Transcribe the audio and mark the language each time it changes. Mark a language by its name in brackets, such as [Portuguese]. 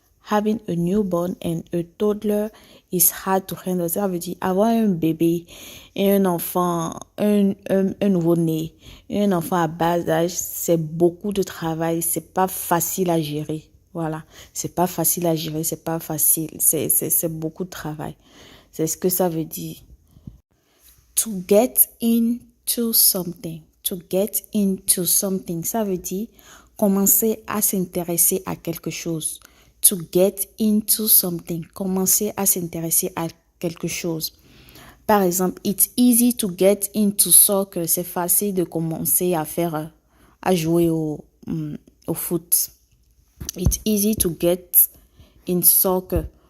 [English] Having a newborn and a toddler is hard to handle. [French] Ça veut dire avoir un bébé et un enfant, un nouveau-né, et un enfant à bas âge, c'est beaucoup de travail, c'est pas facile à gérer. Voilà, c'est pas facile à gérer, c'est pas facile, c'est beaucoup de travail. C'est ce que ça veut dire. [English] To get into something. To get into something, [French] ça veut dire commencer à s'intéresser à quelque chose. [English] To get into something, [French] commencer à s'intéresser à quelque chose. Par exemple, [English] it's easy to get into soccer. [French] C'est facile de commencer à jouer au foot. [English] It's easy to get in soccer.